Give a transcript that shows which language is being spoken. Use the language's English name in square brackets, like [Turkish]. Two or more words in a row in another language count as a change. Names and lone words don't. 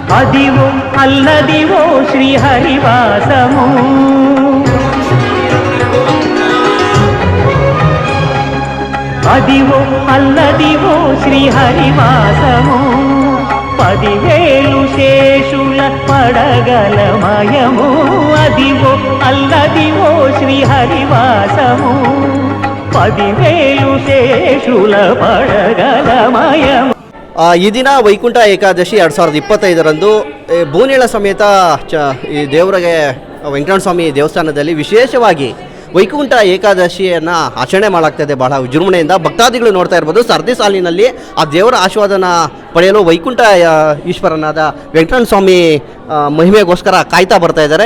[Telugu] అదివో అల్లదివో శ్రీహరివాసము అదివో అల్లదివో శ్రీహరివాసము 10,000 శేషుల పడగలమయము అదివో అల్లదివో శ్రీహరివాసము 10,000 శేషుల పడగలమయము. [Kannada] ಈ ದಿನ ವೈಕುಂಠ ಏಕಾದಶಿ 2025ರಂದು ಬೋನೇಳ ಸಮೇತ ಈ ದೇವರಿಗೆ ವೆಂಕಟರಮಣ ಸ್ವಾಮಿ ದೇವಸ್ಥಾನದಲ್ಲಿ ವಿಶೇಷವಾಗಿ ವೈಕುಂಠ ಏಕಾದಶಿಯನ್ನು ಆಚರಣೆ ಮಾಡಲಾಗ್ತದೆ ಬಹಳ ವಿಜೃಂಭಣೆಯಿಂದ. ಭಕ್ತಾದಿಗಳು ನೋಡ್ತಾ ಇರ್ಬೋದು, ಸರದಿ ಸಾಲಿನಲ್ಲಿ ಆ ದೇವರ ಆಶೀರ್ವಾದನ ಪಡೆಯಲು ವೈಕುಂಠ ಈಶ್ವರನಾದ ವೆಂಕಟರಮಣ ಸ್ವಾಮಿ ಮಹಿಮೆಗೋಸ್ಕರ ಕಾಯ್ತಾ ಬರ್ತಾ ಇದ್ದಾರೆ.